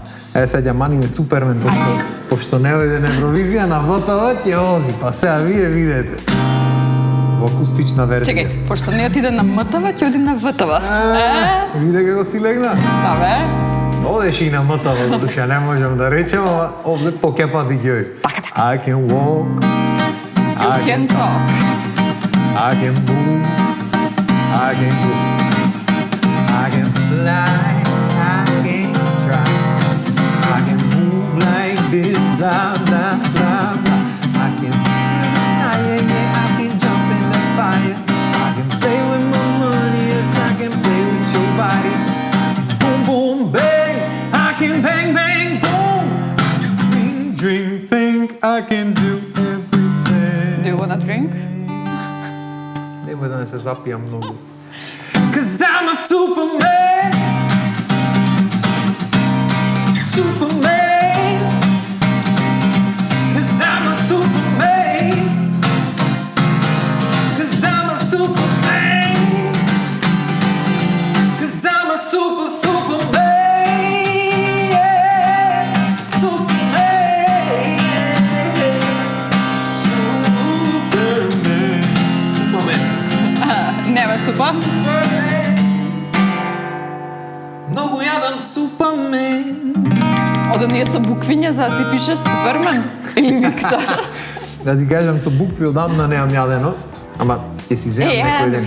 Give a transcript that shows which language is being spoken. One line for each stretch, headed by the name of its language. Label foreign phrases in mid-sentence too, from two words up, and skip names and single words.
Macedonian: Сега маниме Супермен, пошто не ојде на Евровизија, на ВТВ ќе оди, па сега вие видете. Во акустична верзија. Чекај, пошто не отиде на МТВ, ќе оди на ВТВ. Виде како си легна? Абе, Одеше и на МТВ, душа не можам да речем, ама овде покепати ги ој.
English: I can walk, you can talk. I can move, I can go, I can fly, I can try, I can move like this, blah, blah, blah, blah. I can I can jump in the fire, I can play with my money, yes, I can play with your body. Boom, boom, bang, I can bang, bang, boom. Dream, think I can do everything. Do you wanna drink?
Macedonian: Немој да не се запијам многу.
English: 'Cause I'm a Superman. Superman. 'Cause I'm a Superman. 'Cause I'm a Superman. 'Cause I'm a Superman. Yeah. Superman. Superman.
Macedonian: Нема супа. Многу јадам Супермен. Од оние со буквиња за да си пишеш Супермен или Виктор. Да ти кажам, со букви одамна немам јадено, ама ќе си земам некој ден.